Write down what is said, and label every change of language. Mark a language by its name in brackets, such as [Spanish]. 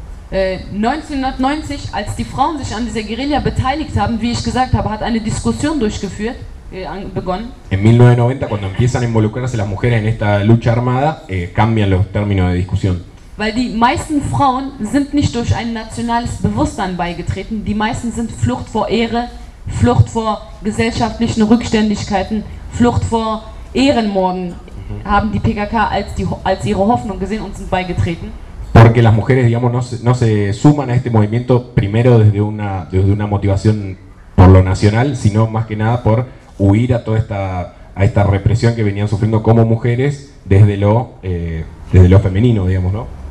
[German] 1990, als die Frauen sich an dieser Guerilla beteiligt haben, wie ich gesagt habe, hat eine Diskussion durchgeführt, begonnen. [Spanish] En 1990, cuando empiezan a involucrarse las mujeres en esta lucha armada, cambian los términos de discusión. [German] Weil die meisten Frauen sind nicht durch ein nationales Bewusstsein beigetreten, die meisten sind Flucht vor Ehre, Flucht vor gesellschaftlichen Rückständigkeiten, Flucht vor Ehrenmorden haben die PKK als ihre Hoffnung gesehen und sind beigetreten. [Spanish] Porque las mujeres, digamos, no se suman a este movimiento primero desde una motivación por lo nacional, sino más que nada por huir a toda esta represión que venían sufriendo como mujeres desde lo femenino, digamos, ¿no?